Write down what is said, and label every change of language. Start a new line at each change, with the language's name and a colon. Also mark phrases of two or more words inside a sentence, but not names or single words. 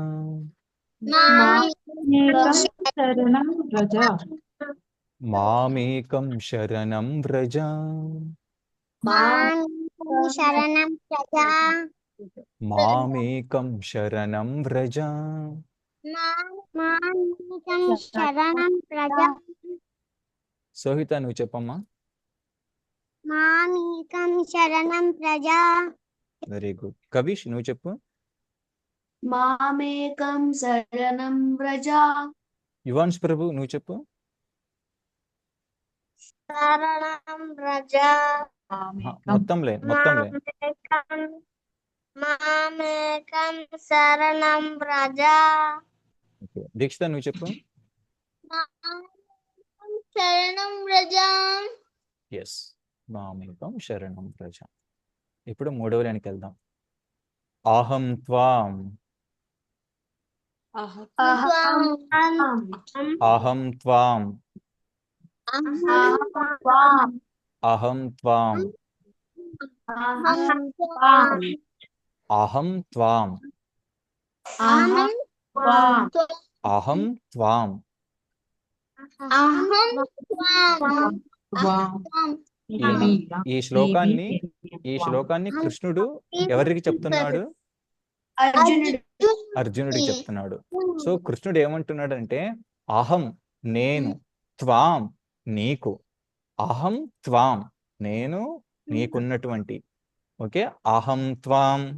Sanskrit: శరణం వ్రజ మామేకం శరణం వ్రజ శరణం ప్రజా మామేకం శరణం వ్రజ మామేకం శరణం ప్రజా
Telugu: సోహిత నువ్వు చెప్పమ్మా
Sanskrit: మామేకం శరణం ప్రజా
English: very good
Telugu: కవిష్ నువ్వు చెప్పు
Sanskrit: మామేకం శరణం వ్రజ
Telugu: యువాన్స్ ప్రభు నువ్వు చెప్పు
Sanskrit: శరణం ప్రజా
Telugu: మొత్తం లైన్
Sanskrit: మామేకం శరణం ప్రజా
Telugu: ఓకే దీక్షిత నువ్వు చెప్పు
Sanskrit: శరణం ప్రజా ఎస్ మామేకం శరణం వ్రజ
Telugu: ఇప్పుడు మూడవ లైన్కి వెళ్దాం
Sanskrit: అహం త్వాం అహం త్వాం అహం త్వాం అహం త్వాం అహం త్వాం
Telugu: ఈ శ్లోకాన్ని కృష్ణుడు ఎవరికి చెప్తున్నాడు అర్జునుడికి చెప్తున్నాడు సో కృష్ణుడు ఏమంటున్నాడు అంటే అహం నేను త్వాం నీకు
Sanskrit: అహం త్వాం
Telugu: నేను నీకున్నటువంటి ఓకే
Sanskrit: అహం త్వాం